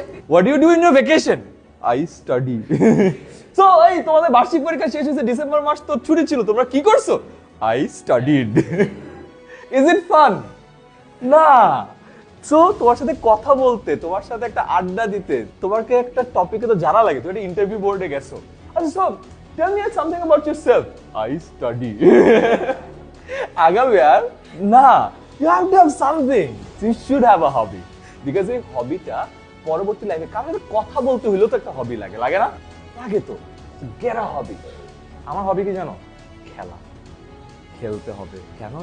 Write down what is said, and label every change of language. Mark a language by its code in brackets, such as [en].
[en] What do you do in your vacation, I study. [bn] So এই তোমাদের বার্ষিক পরীক্ষা শেষ হয়েছে, ডিসেম্বর মাস তো ছুটি ছিল, তোমরা কি করছো? [en] I studied. Is it fun? [bn] না। সো তোমার সাথে কথা বলতে, তোমার সাথে একটা আড্ডা দিতে, তোমাকে একটা টপিকে তো জানা লাগে, তুমি একটা ইন্টারভিউ বোর্ডে গেছো। আচ্ছা সব [en] tell me something about yourself, I study. [bn] আগামী আর না, [en] you have to have something, you should have a hobby, because [bn] এই হবিটা পরবর্তী লাইফে কারণ কথা বলতে হইলেও তো একটা হবি লাগে, লাগে না? লাগে তো। [en] get a hobby। [bn] আমার হবি কি জানো? খেলা, খেলতে হবে। কেন?